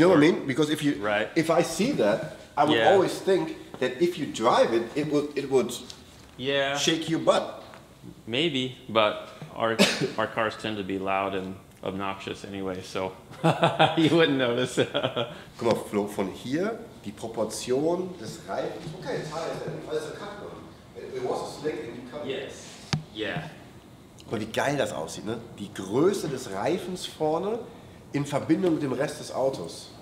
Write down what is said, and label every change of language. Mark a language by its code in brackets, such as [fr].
[en] You know what I mean? Because if I see that, I would always think that if you drive it, it would shake your butt. Maybe, but our cars tend to be loud and obnoxious anyway, so you wouldn't notice. [de] Guck mal, Flo, von hier, die Proportion des Reifens. [en] Okay, it's high, alles a cut one. It was a slick and you cut. Yes. Yeah. [de] Guck mal, wie geil das aussieht, ne? Die Größe des Reifens vorne in Verbindung mit dem Rest des Autos.